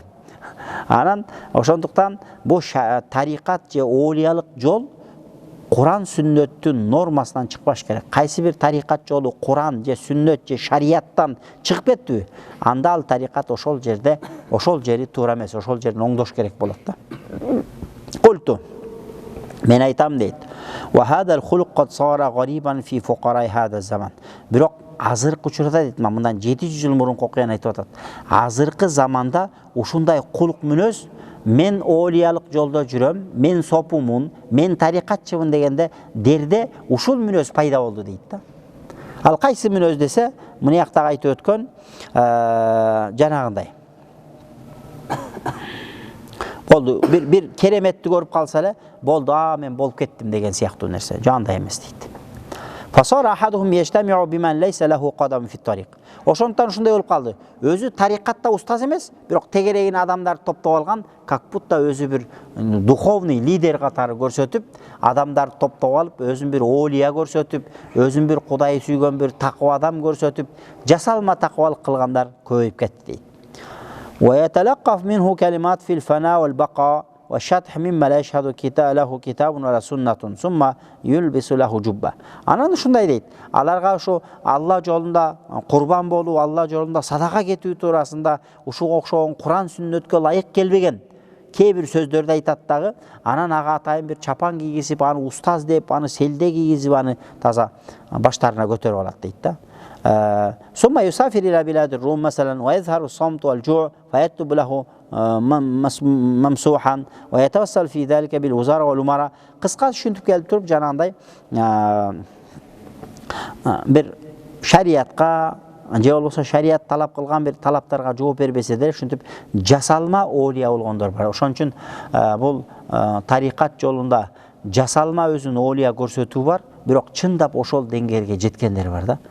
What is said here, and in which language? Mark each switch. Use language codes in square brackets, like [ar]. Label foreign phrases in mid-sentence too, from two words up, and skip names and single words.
[ky] Анан ошондуктан бул тарикат же оолиялык жол Куран сүннөттүн нормасынан чыкпаш керек. Кайсы бир тарикат жолу Куран же сүннөт же шарияттан чыгып кетти, анда ал тарикат ошол жерде, ошол жери туура эмес, ошол жерин оңдош керек болот да. Култу, мен айтам дейт. [ar] وهذا الخلق قد صار غريبا في فقراء هذا الزمان. [ky] Бирок азыркы учурда дейт, мындан 700 жыл мурунку окуяны айтып атат. Азыркы заманда ушундай кулук мүнөз, мен оолиялык жолдо жүрөм, мен сопумун, мен тарикатчымын дегенде дерде ушул мүнөз пайда болду дейт да. Ал кайсы мүнөз десе, мына жактагы айтып өткөн жанагындай. Болду, бир кереметти көрүп калса эле, болду, мен болуп кеттим деген сыяктуу нерсе. Жандай эмес дейт. [ar] فصار أحدهم يجتمع بمن ليس له قدم في الطريق. [ky] Ошондуктан ушундай болуп калды. Өзү тарикатта устаз эмес, бирок тегерегин адамдар топтоп алган, [ru] как будто [ky] өзү бир [ru] духовный лидер [ky] катары көрсөтүп, адамдар топтоп алып, өзүн бир оолия көрсөтүп, өзүн бир Кудай сүйгөн бир таква адам көрсөтүп, жасалма таквалык кылгандар көбөйүп кетти дейт. [ar] ويتلقف منه كلمات في الفناء والبقاء وشطح مما لا يشهد كتاب كتاب وسنة ثم يلبس له جبة. [ky] Анан ушундай дейт. Аларга ушу Алла жолунда курбан болуу, Алла жолунда садака кетүү туурасында ушуга окшогон Куран сүннөткө ылайык келбеген кээ бир сөздөрдү айтат дагы, анан ага атайын бир чапан кийгизип, аны устаз деп, аны селде кийгизип, аны таза баштарына көтөрүп алат дейт да. [ar] ثم يسافر إلى بلاد الروم مثلا ويظهر الصمت والجوع فيكتب له ممسوحا ويتوسل في ذلك بالوزارة والأمراء. [ky] Кыска түшүнтүп келип туруп жанагындай бир шариятка же болбосо шарият талап кылган бир талаптарга жооп бербесе деле ушинтип жасалма оолия болгондор бар. Ошон үчүн бул тарикат жолунда жасалма өзүн оолия көрсөтүү бар, бирок чындап ошол деңгээлге жеткендер бар да.